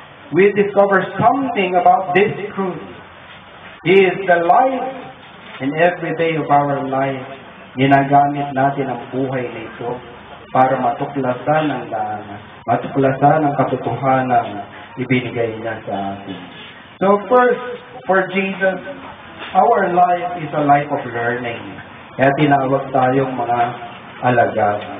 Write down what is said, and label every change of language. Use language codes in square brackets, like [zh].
[en] We discover something about this truth. He is the life. And every day of our life, [tl] ginagamit natin ang buhay na ito para matuklasan ang daan, matuklasan ang katotohanan ibinigay niya sa atin. [en] So first, for Jesus, our life is a life of learning. [tl] Kaya tinawag tayong mga alagad.